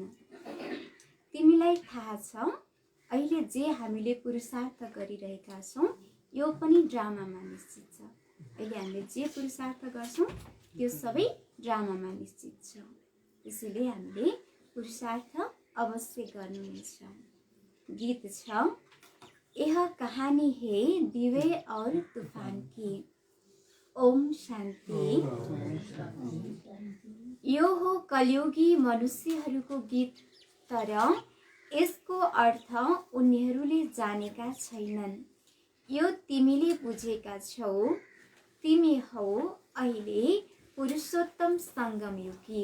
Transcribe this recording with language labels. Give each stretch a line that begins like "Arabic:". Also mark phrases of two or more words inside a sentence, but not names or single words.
Nepali: तिमीलाई थाहा छ अहिले जे हामीले पुरुषार्थ गरिरहेका छौँ यो पनि ड्रामामा निश्चित छ। अहिले हामीले जे पुरुषार्थ गर्छौँ त्यो सबै ड्रामामा निश्चित छ। त्यसैले हामीले पुरुषार्थ अवश्य गर्नु नै छ। गीत छ
Hindi: यह कहानी है दिवे और तूफान की।
Nepali: ओम शान्ति। यो हो कलियुगी मनुष्यहरूको गीत, तर यसको अर्थ उनीहरूले जानेका छैनन्। यो तिमीले बुझेका छौ। तिमी हौ अहिले पुरुषोत्तम सङ्गम युगी।